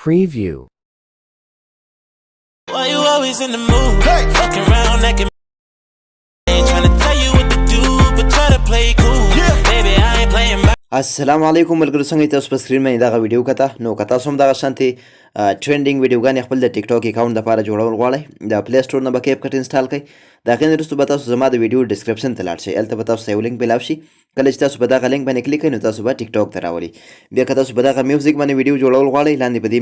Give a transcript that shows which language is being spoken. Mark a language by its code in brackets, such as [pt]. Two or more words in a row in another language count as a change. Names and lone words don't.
[en] Preview. Why you always in the mood? Hey. Fucking around acting ain't trying to tell you what to do, but try to play cool. Yeah. Baby, I ain't playing by. [ps] السلام علیکم ملګرو څنګه تاسو په سکرین باندې دا ویډیو کته نو کته سم دا شانتي ټرندینګ ویډیوګانې خپل د ټیک ټاک اکاونټ لپاره جوړول غواړئ د پلی سٹور نه به کیپ کټ انسټال کړئ دا غین وروسته به تاسو زما د [en] video description [ps] ته لاړ شئ هلته به تاسو یو لینک میلاو شي کله چې تاسو په دغه لینک باندې کلیک کړئ نو تاسو به ټیک ټاک ته راولي بیا که تاسو په دغه میوزیک باندې ویډیو جوړول غواړئ لاندې په